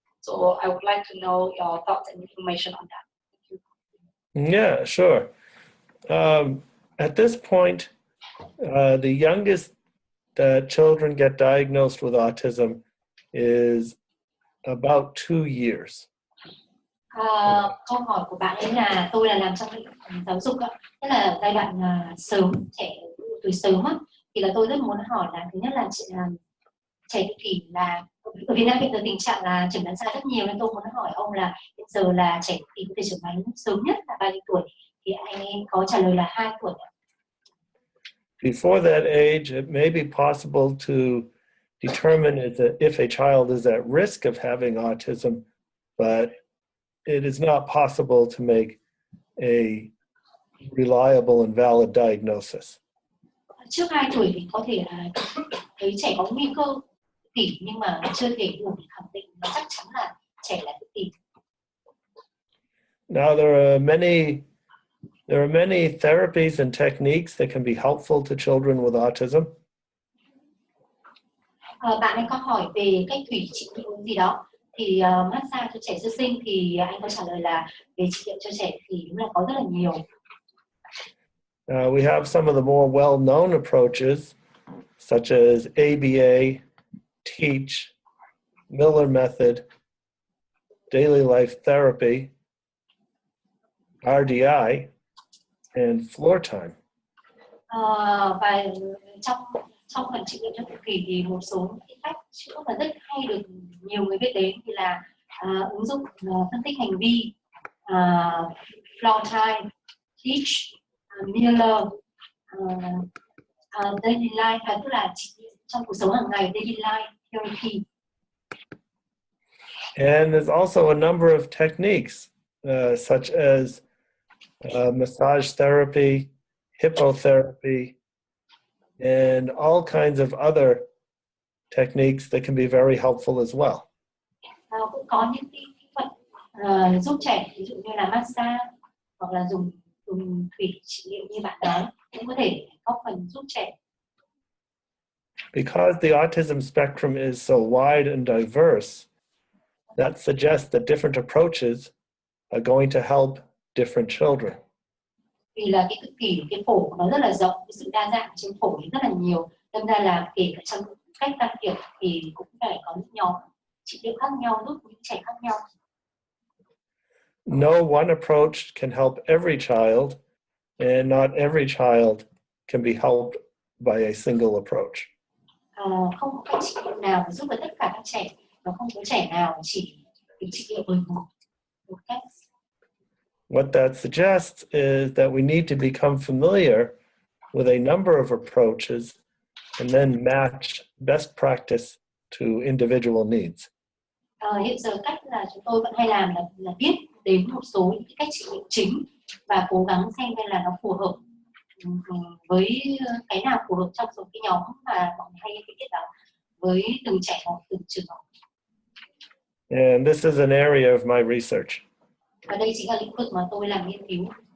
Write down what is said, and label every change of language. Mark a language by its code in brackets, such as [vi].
[en] So I would like to know your thoughts and information on that. Thank you. Yeah, sure. At this point, the youngest that children get diagnosed with autism is about 2 years. [vi] Câu hỏi của bạn ấy là tôi là làm trong lĩnh vực giáo dục ạ, tức là giai đoạn sớm, trẻ tuổi sớm á, thì là tôi rất muốn hỏi là thứ nhất là trẻ tự kỷ là ở Việt Nam hiện giờ tình trạng là chẩn đoán sai rất nhiều, nên tôi muốn hỏi ông là hiện giờ là trẻ tự kỷ có thể chẩn đoán sớm nhất là bao nhiêu tuổi, thì anh ấy có trả lời là 2 tuổi. [en] Before that age, it may be possible to determine if a child is at risk of having autism, but it is not possible to make a reliable and valid diagnosis. [vi] Trước 2 tuổi thì có thể thấy trẻ có nguy cơ tự kỷ, nhưng mà chưa thể đủ để khẳng định là chắc chắn là trẻ là tự kỷ. [en] Now there are many therapies and techniques that can be helpful to children with autism. [vi] Bạn ấy có hỏi về cách thủy trị liệu gì đó, thì massage cho trẻ sơ sinh thì anh có trả lời là về trị liệu cho trẻ thì đúng là có rất là nhiều. [en] We have some of the more well-known approaches, such as ABA, TEACH, Miller Method, Daily Life Therapy, RDI, and floor time. [vi] Và trong phần trị liệu cho tự kỷ thì một số cái cách chữa mà rất hay được nhiều người biết đến thì là ứng dụng phân tích hành vi, floor time, TEACH, Miller, Daily Life, tức là trị liệu trong cuộc sống hàng ngày, Daily Life Therapy. [en] And there's also a number of techniques, such as massage therapy, hippotherapy, and all kinds of other techniques that can be very helpful as well. [vi] Cũng có những cái kỹ thuật giúp trẻ, ví dụ như là massage hoặc là dùng thủy trị liệu như bạn nói, cũng có thể góp phần giúp trẻ. [en] Because the autism spectrum is so wide and diverse, that suggests that different approaches are going to help different children. [vi] Vì là cái tự kỷ, cái phổ nó rất là rộng, cái sự đa dạng trên phổ rất là nhiều, đâm ra là kể cả trong cách can thiệp thì cũng phải có những nhóm trị liệu khác nhau giúp những trẻ khác nhau. [en] No one approach can help every child, and not every child can be helped by a single approach. [vi] Không có cách trị liệu nào giúp được tất cả các trẻ, và không có trẻ nào chỉ được trị liệu bởi một cách. [en] what that suggests is that we need to become familiar with a number of approaches and then match best practice to individual needs. [vi] Hiện giờ cách là chúng tôi vẫn hay làm là biết đến một số những cách trị liệu chính và cố gắng xem là nó phù hợp với cái nào phù hợp trong số cái nhóm mà mọi người hay biết đó với từng trẻ hoặc từng trường hợp. [en] And this is an area of my research. [vi] Và đây chính là lĩnh vực mà tôi làm nghiên cứu.